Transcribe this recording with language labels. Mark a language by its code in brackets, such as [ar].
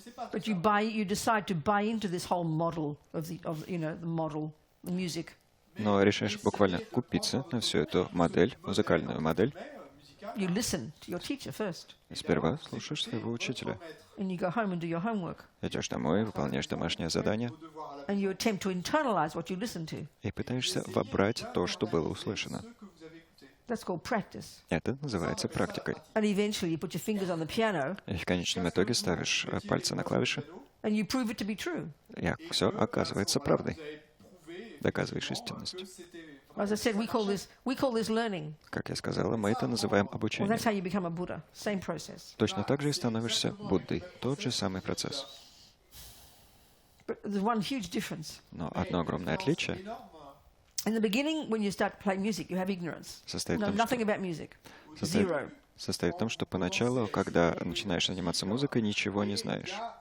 [en] But you decide to buy into this whole model the music. [ru] Но решаешь буквально купиться на всю эту модель, музыкальную модель, [en] You listen to your teacher first, [ru] Сперва слушаешь своего учителя. [en] and you go home and do your homework, [ru] Идешь домой, выполняешь домашнее задание [en] and you attempt to internalize what you listen to. [ru] и пытаешься вобрать то, что было услышано. [en] That's called practice. [ru] Это называется практикой. [en] And eventually you put your fingers on the piano, [ru] И в конечном итоге ставишь пальцы на клавиши, [en] and you prove it to be true. [ru] и все оказывается правдой. Доказываешь истинность. [en] As I said, we call this learning. [ru] Как я сказала, мы это называем [en] Well, [ru] обучением. [en] that's how you become a Buddha. Same process. [ru] Точно так же и становишься Буддой. Тот же самый процесс. [en] But there's one huge difference. [ru] Но одно огромное отличие [en] In the beginning, when you start to play music, you have ignorance. [ru] состоит [en] You [ru] в [en] know [ru] том, [en] nothing about music. [ru] Состоит- [en] Zero. [ru] состоит в том, что поначалу, когда начинаешь заниматься музыкой, ничего не знаешь.